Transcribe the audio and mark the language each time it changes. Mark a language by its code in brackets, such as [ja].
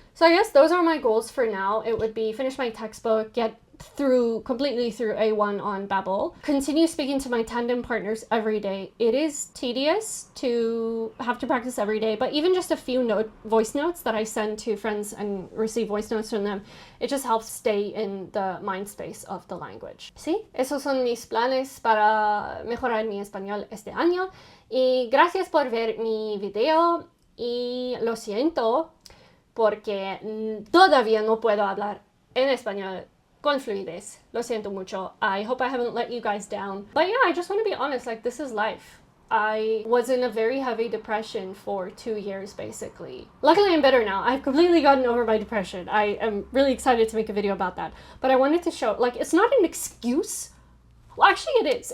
[en] So I guess those are my goals for now. It would be finish my textbook, get completely through A1 on Babbel, continue speaking to my tandem partners every day. It is tedious to have to practice every day, but even just a few voice notes that I send to friends and receive voice notes from them, it just helps stay in the mind space of the language. [es] Sí, esos son mis planes para mejorar mi español este año. Y gracias por ver mi video y lo siento porque todavía no puedo hablar en español con fluidez. Lo siento mucho. [en] I hope I haven't let you guys down. But yeah, I just want to be honest, like, this is life. I was in a very heavy depression for 2 years, basically. Luckily, I'm better now. I've completely gotten over my depression. I am really excited to make a video about that. But I wanted to show, like, it's not an excuse. Well, actually it is.